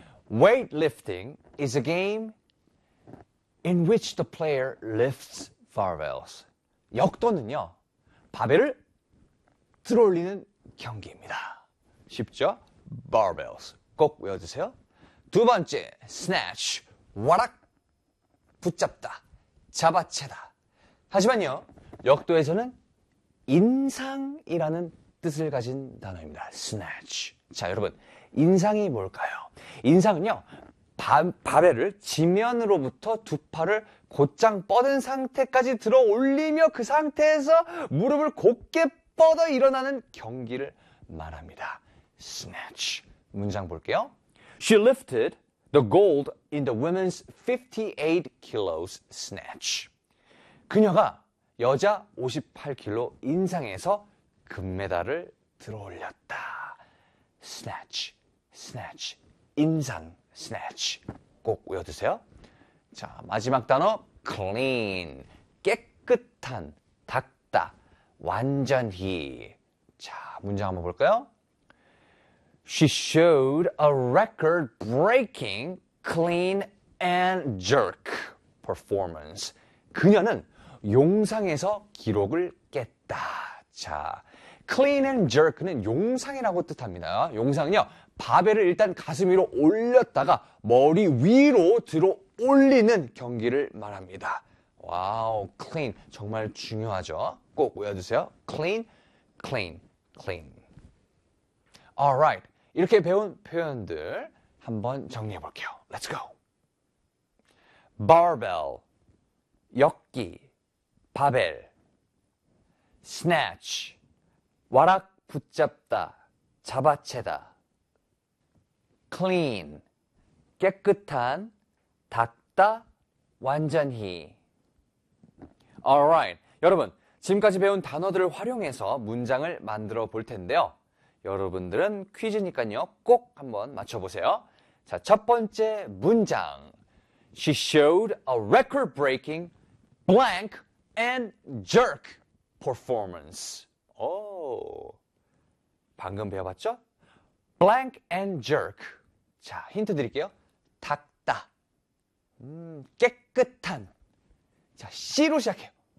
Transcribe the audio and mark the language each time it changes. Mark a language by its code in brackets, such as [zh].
[en] Weightlifting is a game in which the player lifts barbells. [ko] 역도는요, 바벨을 들어올리는 경기입니다. 쉽죠? barbells. 꼭 외워주세요. 두 번째, snatch. 와락 붙잡다, 잡아채다. 하지만요, 역도에서는 인상이라는 뜻을 가진 단어입니다. [en] snatch. [ko] 자, 여러분, 인상이 뭘까요? 인상은요, 바벨을 지면으로부터 두 팔을 곧장 뻗은 상태까지 들어 올리며 그 상태에서 무릎을 곧게 뻗어 일어나는 경기를 말합니다. snatch. 문장 볼게요. [en] She lifted the gold in the women's 58 kilos snatch. [ko] 그녀가 여자 58kg 인상에서 금메달을 들어올렸다. snatch, snatch, 인상, snatch. 꼭 외워두세요. 자, 마지막 단어, clean, 깨끗한, 닦다, 완전히. 자, 문장 한번 볼까요? [en] She showed a record-breaking clean and jerk performance. [ko] 그녀는 용상에서 기록을 깼다. 자, clean and jerk는 용상이라고 뜻합니다. 용상은요, 바벨을 일단 가슴 위로 올렸다가 머리 위로 들어 올리는 경기를 말합니다. 와우, clean. 정말 중요하죠? 꼭 외워주세요. [en] clean, clean, clean. Alright. [ko] 이렇게 배운 표현들 한번 정리해 볼게요. [en] Let's go. [ko] Barbell, 역기, 바벨, snatch, 와락 붙잡다, 잡아채다, clean, 깨끗한, 닦다, 완전히. Alright. 여러분, 지금까지 배운 단어들을 활용해서 문장을 만들어 볼 텐데요. 여러분들은 퀴즈니까요. 꼭 한번 맞춰보세요. 자, 첫 번째 문장. [en] She showed a record-breaking blank and jerk performance. [ko] 오, 방금 배워봤죠? blank and jerk. 자, 힌트 드릴게요. 닦다. 깨끗한. 자, C로 시작해요.